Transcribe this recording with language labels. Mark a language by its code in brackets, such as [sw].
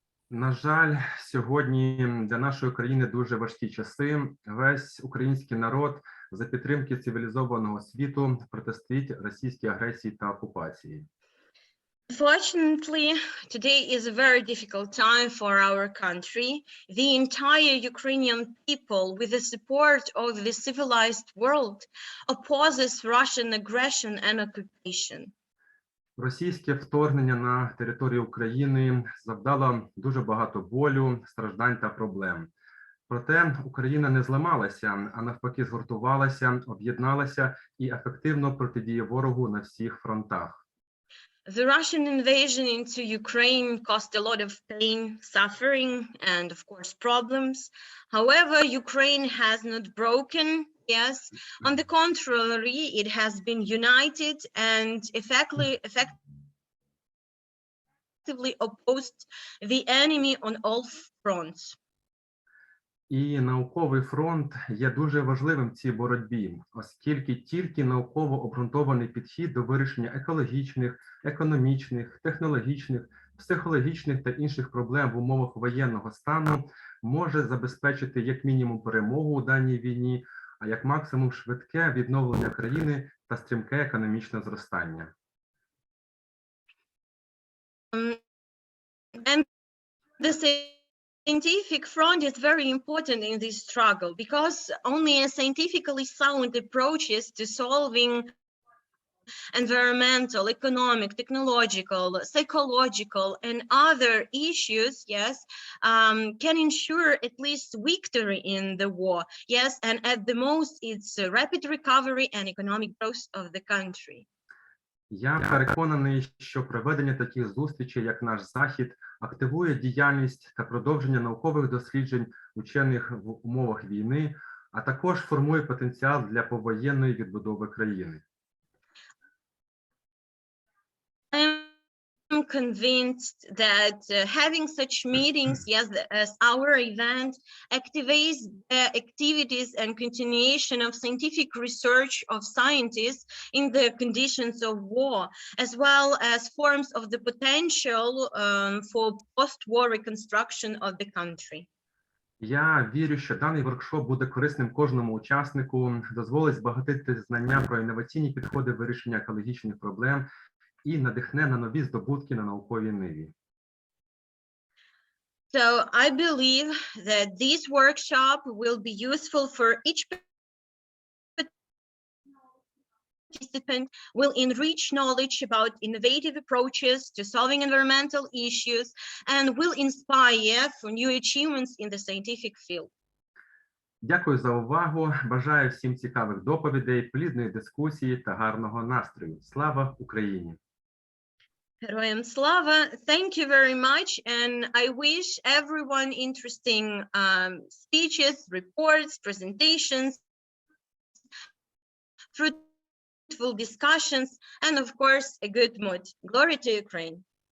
[uk] На жаль, сьогодні для нашої країни дуже важкі часи. Весь український народ за підтримки цивілізованого світу протистоїть російській агресії та окупації. [en] Unfortunately, today is a very difficult time for our country. The entire Ukrainian people, with the support of the civilized world, opposes Russian aggression and occupation. [uk] Російське вторгнення на територію України завдало дуже багато болю, страждань та проблем. Проте Україна не зламалася, а навпаки згуртувалася, об'єдналася і ефективно протидіє ворогу на всіх фронтах. [en] The Russian invasion into Ukraine caused a lot of pain, suffering, and of course problems. However, Ukraine has not broken. Yes, on the contrary, it has been united and effectively opposed the enemy on all fronts. [uk] І науковий фронт є дуже важливим в цій боротьбі, оскільки тільки науково обґрунтований підхід до вирішення екологічних, економічних, технологічних, психологічних та інших проблем в умовах воєнного стану може забезпечити як мінімум перемогу у даній війні, а як максимум швидке відновлення країни та стрімке економічне зростання. [en] And the scientific front is very important in this struggle because only a scientifically sound approaches to solving environmental, economic, technological, psychological, and other issues, yes, can ensure at least victory in the war, yes, and at the most, it's a rapid recovery and economic growth of the country. [uk] Я переконаний, що проведення таких зустрічей, як наш захід, активує діяльність та продовження наукових досліджень учених в умовах війни, а також формує потенціал для повоєнної відбудови країни. [en] I am convinced that having such meetings, yes, as our event, activates the activities and continuation of scientific research of scientists in the conditions of war, as well as forms of the potential for post-war reconstruction of the country. [uk] Я вірю, що даний воркшоп буде корисним кожному учаснику, дозволить збагатити знання про інноваційні підходи вирішення екологічних проблем і надихне на нові здобутки на науковій ниві. [en] So I believe that this workshop will be useful for each participant, will enrich knowledge about innovative approaches to solving environmental issues, and will inspire for new achievements in the scientific field. [uk] Дякую за увагу. Бажаю всім цікавих доповідей, плідної дискусії та гарного настрою. Слава Україні! Героям слава! [en] Thank you very much, and I wish everyone interesting speeches, reports, presentations, fruitful discussions, and of course, a good mood. Glory to Ukraine.